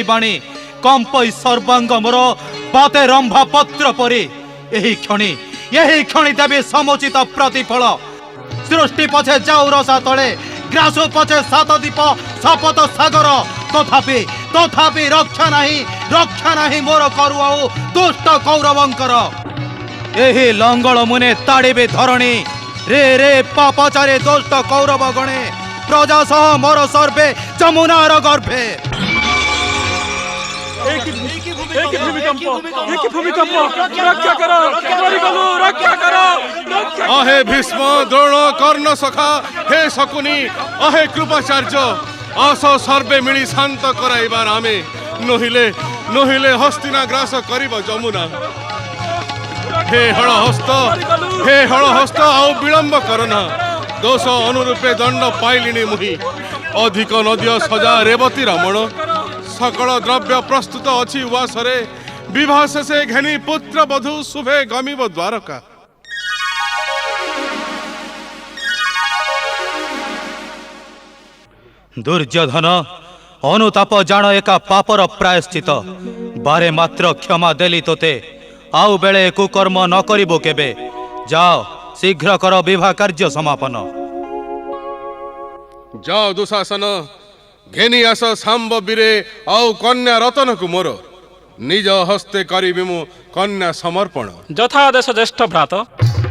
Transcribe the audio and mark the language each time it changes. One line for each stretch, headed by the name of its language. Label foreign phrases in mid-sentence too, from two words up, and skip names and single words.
Odia: ବାଣୀ କମ୍ପଇ ସର୍ବାଙ୍ଗ ମୋର ବାତେ ରମ୍ଭା ପତ୍ର ପରି ଏହି କ୍ଷଣି ଦେବି ସମୁଚିତ ପ୍ରତିଫଳ ସୃଷ୍ଟି ପଛେ ଯାଉ ରସା ତଳେ ଗ୍ରାସ ପଛେ ସାତ ଦୀପ ଶପଥ ସାଗର ତଥାପି ରକ୍ଷା ନାହିଁ ମୋର କରୁ ଆଉ ଦୁଷ୍ଟ କୌରବଙ୍କର ଏହି ଲଙ୍ଗଳ ମୁନେ ତାଡ଼ିବେ ଧରଣୀ ରେ ପାପାଚାରେ ଦୁଷ୍ଟ କୌରବ ଗଣେ ପ୍ରଜା ସହ ମୋର ସର୍ବେ ଯମୁନାର ଗର୍ଭେ। ଅହେ ଭୀଷ୍ମ ଦ୍ରୋଣ କର୍ଣ୍ଣ ସଖା ହେ ଶକୁନି ଅହେ କୃପାଚାର୍ଯ୍ୟ ଆସ ସର୍ବେ ମିଳି ଶାନ୍ତ କରାଇବାର ଆମେ ନହିଲେ ହସ୍ତିନା ଗ୍ରାସ କରିବ ଯମୁନା ହେ ହଳହସ୍ତ ଆଉ ବିଳମ୍ବ କରନା ଦୋଷ ଅନୁରୂପେ ଦଣ୍ଡ ପାଇଲିନି ମୁହିଁ ଅଧିକ ନଦୀୟ ସଜା ରେବତୀ ରମଣ ସକଳ ଦ୍ରବ୍ୟ ପ୍ରସ୍ତୁତ ଅଛି ଉଆସରେ ବିବାହ ଶେଷେ ଘେନି ପୁତ୍ର ବଧୂ ଶୁଭେ ଗମିବ ଦ୍ୱାରକା। ଦୁର୍ଯ୍ୟୋଧନ ଅନୁତାପ ଜାଣ ଏକା ପାପର ପ୍ରାୟଶ୍ଚିତ୍ତ ବାରେ ମାତ୍ର କ୍ଷମା ଦେଲି ତୋତେ ଆଉ ବେଳେ କୁକର୍ମ ନ କରିବୋ କେବେ ଯାଅ ଶୀଘ୍ର କର ବିବାହ କାର୍ଯ୍ୟ ସମାପନ। ଯାଅ ଦୁଃଶାସନ ଘେନି ଆସ ସାମ୍ବ ବୀରେ ଆଉ କନ୍ୟା ରତନ କୁ ମୋର ନିଜ ହସ୍ତେ କରିବି ମୁଁ କନ୍ୟା ସମର୍ପଣ। ଯଥାଦେଶ ଜ୍ୟେଷ୍ଠ ଭ୍ରାତ।